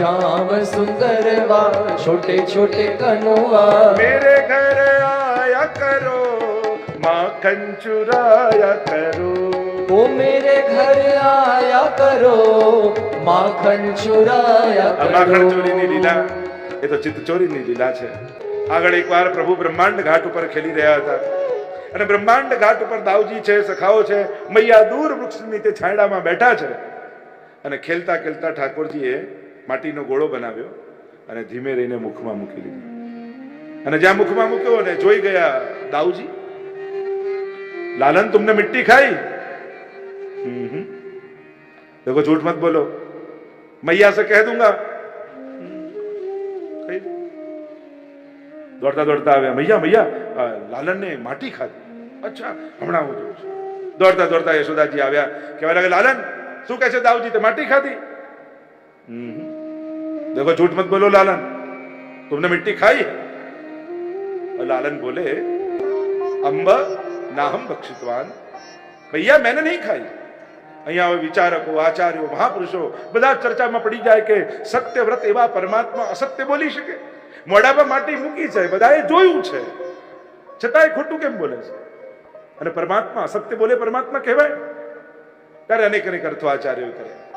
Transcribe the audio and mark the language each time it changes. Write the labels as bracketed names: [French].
[Hindi] श्याम सुंदर वा छोटे छोटे कनुआ. मेरे घर आया करो माखन चुराया करो, वो मेरे घर आया करो माखन चुराया [Gujarati] આ માખણ [Hindi] करो. [Gujarati] ચોરીની લીલા એ તો ચિત્ત ચોરીની લીલા છે. આગળ એકવાર પ્રભુ બ્રહ્માંડ ઘાટ ઉપર ખેલી રહ્યા હતા અને બ્રહ્માંડ ઘાટ ઉપર દાઉજી છે, સખાઓ છે, મૈયા દૂર વૃક્ષની તે છાંયડામાં બેઠા છે અને ખેલતા ખેલતા ઠાકોરજીએ માટીનો ગોળો બનાવ્યો અને ધીમે રહીને મુખમાં મૂકી લીધો. અને જ્યાં મુખમાં મૂક્યો ને જોઈ ગયા દાઉજી, લાલન [Hindi] तुमने मिट्टी खाई? [Gujarati] देखो झूठ मत बोलो, मैया से कह दूंगा. દોડતા દોડતા આવ્યા, મૈયા મૈયા લાલન ને માટી ખાધી. અચ્છા હમણાં હું જોઉં છું. દોડતા દોડતા યશોદાજી આવ્યા, કહેવા લાગે લાલન શું કહે છે દાઉજી, તે માટી ખાધી? देखो झूठ मत बोलो लालन, तुमने मिट्टी खाई? और लालन बोले [Sanskrit] अंब नाहम बक्षितवान, [Gujarati] भैया मैंने नहीं खाई. અહીંયા વિચારકો, આચાર્યો, મહાપુરુષો બધા ચર્ચામાં પડી જાય કે સત્ય વ્રત એવા પરમાત્મા અસત્ય બોલી શકે? મોઢામાં માટી મૂકી છે, બધાએ જોયું છે, છતાંય ખોટું કેમ બોલે છે? અને પરમાત્મા અસત્ય બોલે પરમાત્મા કહેવાય? ત્યારે અનેક અનેક અર્થો આચાર્યો કરે.